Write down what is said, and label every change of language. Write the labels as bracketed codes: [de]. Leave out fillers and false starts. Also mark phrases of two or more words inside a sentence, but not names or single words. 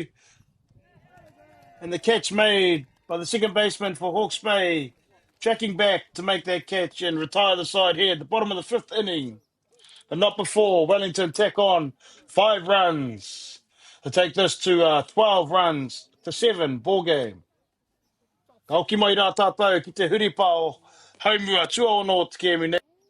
[en] And the catch made by the second baseman for Hawke's Bay. Tracking back to make that catch and retire the side here at the bottom of the 5th inning. But not before Wellington tack on 5 runs to take this to 12 runs to 7 ball game. [mi] Hoki mai rā tātou ki te huripao haumua tua ono te kemi.